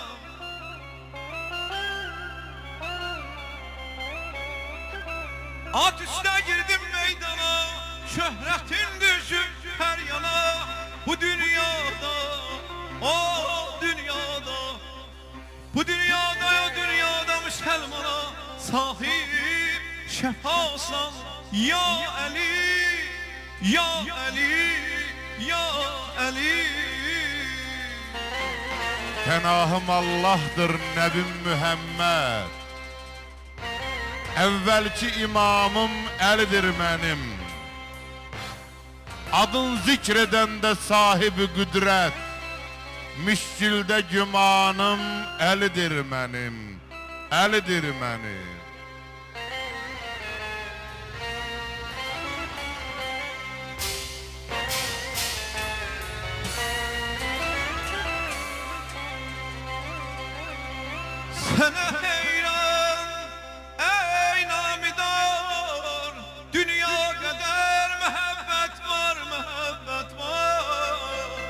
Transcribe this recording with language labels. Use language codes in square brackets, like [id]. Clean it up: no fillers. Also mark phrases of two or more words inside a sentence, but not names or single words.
[tr] At üstüne girdim meydana, şöhretin düşüp her yana. Bu dünyada, o dünyada, bu dünyada, o dünyada Müslümana sahip şefasan [ar] يا علي، يا علي، يا علي. [az] Pənahım Allah'dır Nəbim Mühəmməd, əvvəlki imamım Əlidir mənim. Adın zikr edəndə sahibi qüdrət, müşkildə gümanım Əlidir mənim, Əlidir mənim. [tr] Sana heyran ey namidar, dünya kadar mehabbet var, mehabbet var.